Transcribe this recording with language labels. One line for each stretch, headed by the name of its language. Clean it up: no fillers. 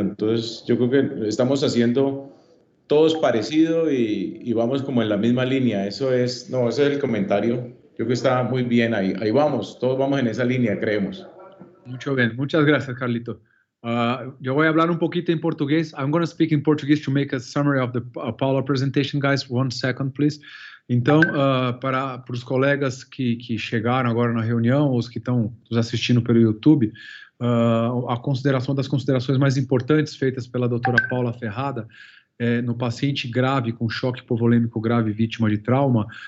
Spanish: Entonces yo creo que estamos haciendo todos parecido y vamos como en la misma línea. Ese es el comentario. Yo creo que está muy bien ahí vamos, todos vamos en esa línea, creemos. Mucho bien, muchas gracias, Carlito. Yo voy a hablar un poquito en portugués.
English: I'm going to speak in Portuguese to make a summary of the Paula presentation, guys. 1 second, please.
Portuguese: Então, para os colegas que chegaram agora na reunião, os que estão nos assistindo pelo YouTube, das considerações mais importantes feitas pela doutora Paula Ferrada, no paciente grave, com choque hipovolêmico grave, vítima de trauma,